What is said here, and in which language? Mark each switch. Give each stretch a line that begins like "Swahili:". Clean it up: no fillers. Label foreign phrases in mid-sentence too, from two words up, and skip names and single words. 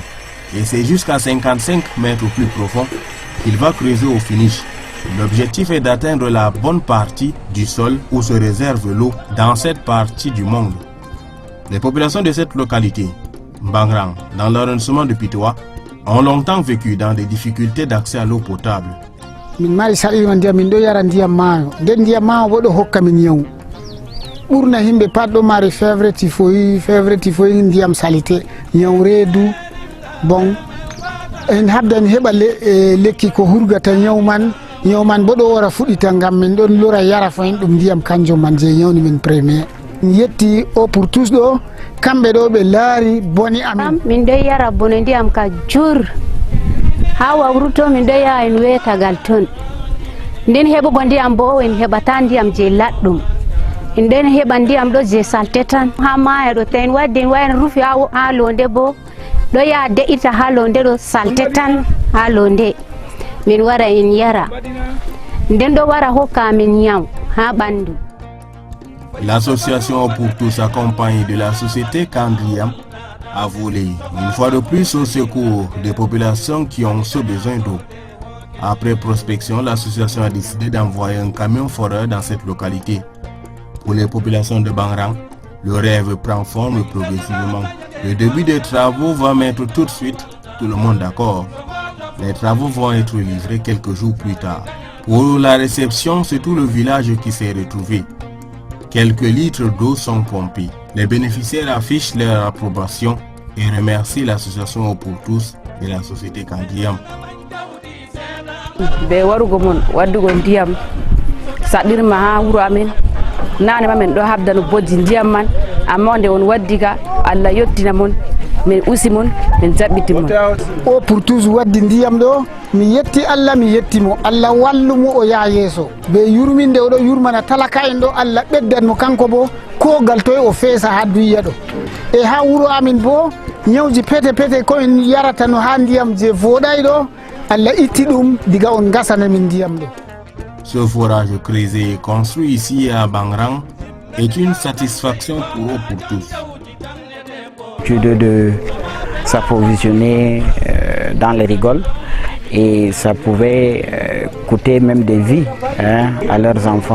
French: Et c'est jusqu'à 55 mètres au plus profond qu'il va creuser au finish. L'objectif est d'atteindre la bonne partie du sol où se réserve l'eau dans cette partie du monde. Les populations de cette localité, Bangrang, dans l'arrondissement de Pitoa, ont longtemps vécu dans des difficultés d'accès à l'eau potable.
Fula: Ɓurna himɓe pat ɗo mari fevre typhoïde ndiyam salité ñaw reedu bon en habdani heɓa lekki ko hurgata ñaw man bo ɗo wara fuɗita ngam min ɗon lora yara fayin ɗum ndiyam kanjum man je ñawni min premier yetti o pour tous ɗo kamɓe ɗo ɓe laari boni amin min ɗo yara bone ndiyam ka jur ha wawru to min ɗo yaha en wetagal ton nden heɓugo ndiyam bo en heɓata ndiyam je laɗɗum nden heɓa ndiyam ɗo je salte tan ha maya ɗo tawi en waddi en wayan rufi ha londe bo ɗo yaha de'ita ha londe ɗo salte tan ha londe min wara en yara nden ɗo wara hokka min ñaw ha ɓandu.
French: L'association pour tous accompagne de la société Kandriam a volé une fois de plus au secours des populations qui ont ce besoin d'eau. Après prospection, l'association a décidé d'envoyer un camion foreur dans cette localité. Pour les populations de Bangrang, le rêve prend forme progressivement. Le début des travaux va mettre tout de suite tout le monde d'accord. Les travaux vont être livrés quelques jours plus tard. Pour la réception, c'est tout le village qui s'est retrouvé. Quelques litres d'eau sont pompés. Les bénéficiaires affichent leur approbation et remercient l'association pour tous et la société Kandriam.
Fula: nane mamen do habdano boddi ndiyam man amma nde on waddiga Allah yottina mon min usi mon min jabbiti mon o pour tous waddi ndiyam do mi yetti Allah mi yetti mo Allah wallumo o yaa yeso be yurminde o do yurmana talaka en do Allah beddan mo kanko bo ko gal toy o feesa ha duya do e ha wuro amin bo nyawji pete pete ko en yarata no ha ndiyam je voday do Allah itti dum diga on gasana min ndiyam do.
French: Ce forage creusé et construit ici à Bangrang est une satisfaction pour tous. De s'approvisionner dans les rigoles et ça pouvait coûter même des vies à leurs enfants.